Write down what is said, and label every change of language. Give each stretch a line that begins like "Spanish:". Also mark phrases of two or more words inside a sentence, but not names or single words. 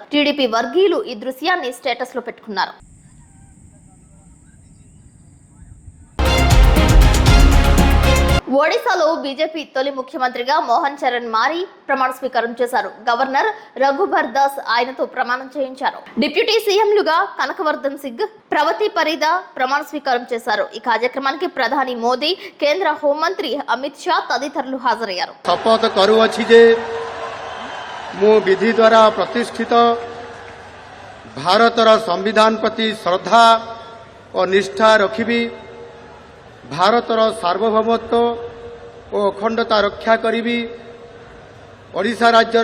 Telugu: టీడీపీ వర్గీయులు ఈ దృశ్యాన్ని స్టేటస్ లో పెట్టుకున్నారు. ఒడిశాలో బీజేపీ తొలి ముఖ్యమంత్రిగా మోహన్ చరణ్ మారీ ప్రమాణ స్వీకారం చేశారు. గవర్నర్ రఘుబర్ దాస్ ఆయనతో ప్రమాణం చేయించారు. డిప్యూటీ సీఎంలుగా కనకవర్ధన్ సింగ్, ప్రవతి పరిదా ప్రమాణ స్వీకారం చేశారు. ఈ కార్యక్రమానికి ప్రధాని మోదీ, కేంద్ర హోంమంత్రి అమిత్ షా తదితరులు హాజరయ్యారు.
Odia: ଶପଥ କରୁଅଛି ଯେ ମୁଁ ବିଧି ଦ୍ୱାରା ପ୍ରତିଷ୍ଠିତ ଭାରତର ସମ୍ବିଧାନ ପ୍ରତି ଶ୍ରଦ୍ଧା ଓ ନିଷ୍ଠା ରଖିବି, ଭାରତର ସାର୍ବଭୌମତ୍ୱ ଓ ଅଖଣ୍ଡତା ରକ୍ଷା କରିବି, ଓଡ଼ିଶା ରାଜ୍ୟର